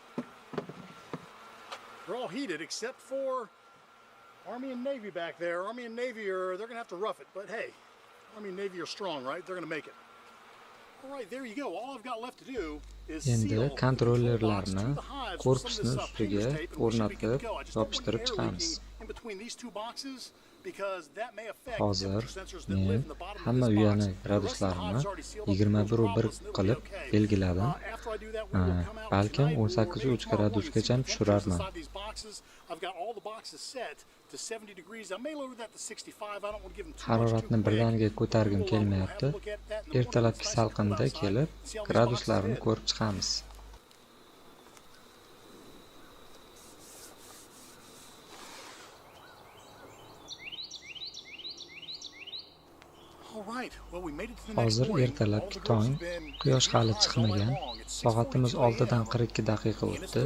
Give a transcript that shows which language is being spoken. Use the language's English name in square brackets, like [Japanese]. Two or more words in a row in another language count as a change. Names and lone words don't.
[English] They're all heated except for Army and Navy back there. Army and Navy they're going to have to rough it. But hey, Army and Navy are strong, right? They're going to make it. All right, there you go. All I've got left to do is [Uzbek] Endi [English] seal [Uzbek] kontrollerlarni [English] the hives with [Uzbek] korpusni [English] some of this, [Uzbek] ustiga [English] painter's tape, and we should be good [Uzbek] o'rnatib [English] to go. I just don't want [Uzbek] yopishtirib [English] air [Uzbek] chiqamiz. [English] leaking in between these two boxes because that may affect [Uzbek] Hozir [English] temperature sensors that live [Uzbek] men [English] in the bottom of [Uzbek] hamma [English] this box. [Uzbek] uyani [English] The rest of the [Uzbek] graduslarini [English] hives already sealed up, no 21.1 problems, and they'll be [Uzbek] qilib [English] okay. [Uzbek] belgiladim. [English] After I do that, we will come out [Uzbek] Balkim [English] tonight or 18.3 maybe tomorrow morning and see [Uzbek] gradusgacha [English] the temperatures [Uzbek] tushirarman. [English] inside these boxes. I've got all the boxes set to 70 degrees. I may lower that to 65. I don't want to give them too much too [Uzbek] Haroratni [English] quick. [Uzbek] birdaniga ko'targim [English] We'll have a [Uzbek] kelmayapti. [English] look at that in the morning. [Uzbek] Ertalabki [English] It's nice and cool [Uzbek] salqinda [English] outside. [Uzbek] kelib, [English] See how these [Uzbek] graduslarini [English] boxes fit. [Uzbek] ko'rib chiqamiz. Hozir ertalabki tong, quyosh hali chiqmagan. Soatimiz 6 dan 42 daqiqa o'tdi.